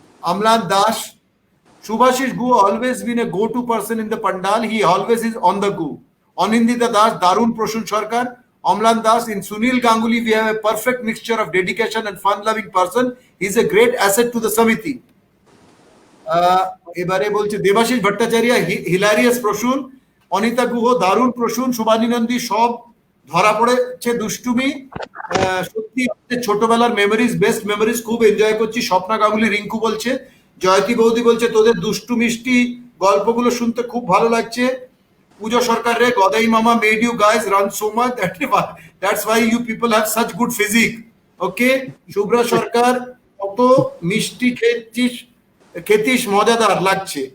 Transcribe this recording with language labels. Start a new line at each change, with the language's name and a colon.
English: Amlan Das, Subhashish Gu always been a go-to person in the pandal, he always is on the go. Anindita Das, Darun Proshun Sarkar. Omlan Das, in Sunil Ganguly we have a perfect mixture of dedication and fun-loving person. He is a great asset to the Samiti.
Bangla: এবারে বলছে Debashis Bhattacharya, hilarious Prasun. Anita Guha, দারুণ প্রসূন। শুভানী নন্দী, সব ধরা পড়েছে দুষ্টুমি। সত্যি ছোটবেলার memories, best memories, খুব এনজয় করছি। স্বপ্না গাঙ্গুলি, রিঙ্কু বলছে। জয়তী বৌদি বলছে তোদের দুষ্টু মিষ্টি গল্পগুলো শুনতে খুব ভালো লাগছে।
English: Pujo Sarkar re, Godai Mama made you guys run so much. That's why you people have such good physique. Okay?
Bangla: Shubhra Sarkar, কত মিষ্টি খেতিস, মজাদার লাগছে।